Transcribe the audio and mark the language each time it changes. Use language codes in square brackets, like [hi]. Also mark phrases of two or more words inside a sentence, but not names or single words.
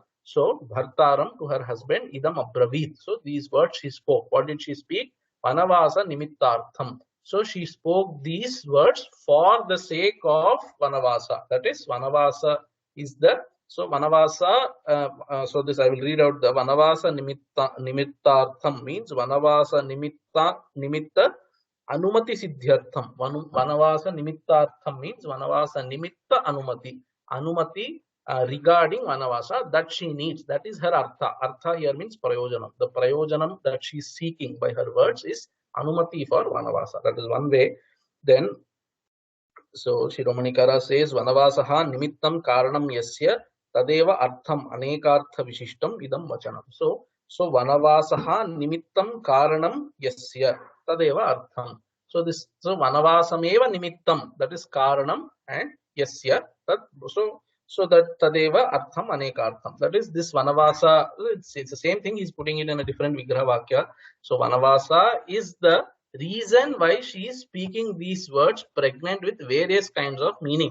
[en] So Bhartaram, to her husband, [sa] इदम् अब्रवीत्. [en] So these words she spoke. What did she speak? [sa] वनवास निमित्तार्थम्. [en] So she spoke these words for the sake of Vanavasa. That is, Vanavasa is the, so Vanavasa, so this I will read out. [sa] The वनवास निमित्तार्थम् means वनवास निमित्त अनुमति सिद्ध्यर्थम्. वनवास निमित्तार्थम् means वनवास निमित्त अनुमति. [en] Anumati regarding Vanavasa that she needs. That is her Artha. Artha here means Prayojanam. The Prayojanam that she is seeking by her words is Anumati for Vanavasa. That is one way. Then, so Shiromanikara says, [sa] वनवासः निमित्तं कारणं यस्य तदेव अर्थम् अनेकार्थ विशिष्टम् इदं वचनम्. So वनवासः निमित्तं कारणं यस्य तदेव अर्थम्. So वनवासमेव निमित्तम्, [en] that is Karanam, and Yasya, that so that [sa] तदेव अर्थम् अनेकार्थम्. [en] That is this Vanavasa, it's the same thing, he's putting it in a different [sa] विग्रह वाक्य. [en] So Vanavasa is the reason why she is speaking these words pregnant with various kinds of meaning.